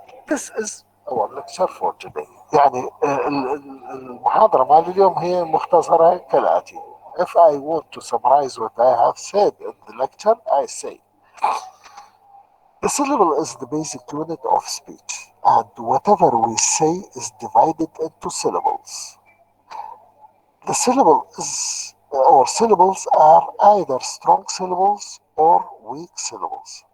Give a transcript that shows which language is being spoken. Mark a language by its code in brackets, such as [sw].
[en] This is our lecture for today. [ar] يعني المحاضرة مال اليوم هي مختصرة كالآتي. [en] If I want to summarize what I have said in the lecture, I say the syllable is the basic unit of speech, and whatever we say is divided into syllables. The syllable is, or syllables are either strong syllables or weak syllables.